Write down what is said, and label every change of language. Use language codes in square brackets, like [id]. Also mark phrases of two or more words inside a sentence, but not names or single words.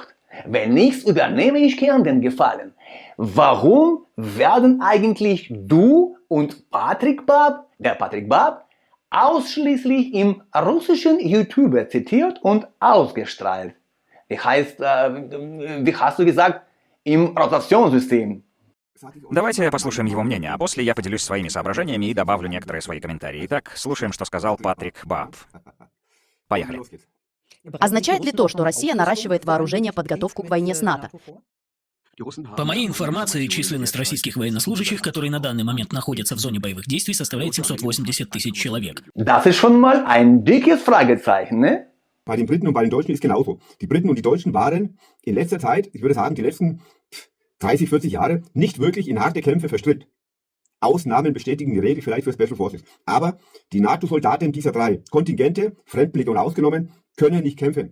[de] Wenn nichts, übernehme ich gern den Gefallen. Warum werden eigentlich du und Patrick Bab, ausschließlich im russischen YouTube zitiert und ausgestrahlt? Wie hast du gesagt, im Rotationssystem? [ru] Давайте послушаем его мнение, а после я поделюсь своими соображениями и добавлю некоторые свои комментарии. Итак, слушаем, что сказал Патрик Баб. Поехали. Означает ли то, что Россия наращивает вооружение, подготовку к войне с НАТО? По моей информации, численность российских военнослужащих, которые на данный момент находятся в зоне боевых действий, составляет 780 тысяч человек. [de] Das ist schon mal ein dickes Fragezeichen, ne? Bei den Briten und bei den Deutschen ist genauso. Die Briten und die Deutschen waren in letzter Zeit, ich würde sagen, die letzten 30, 40 Jahre nicht wirklich in harte Kämpfe verstrickt. Ausnahmen bestätigen die Regel vielleicht für [en] Special Forces. [de] Aber die NATO-Soldaten dieser drei Kontingente, Fremdenlegion ausgenommen, können nicht kämpfen.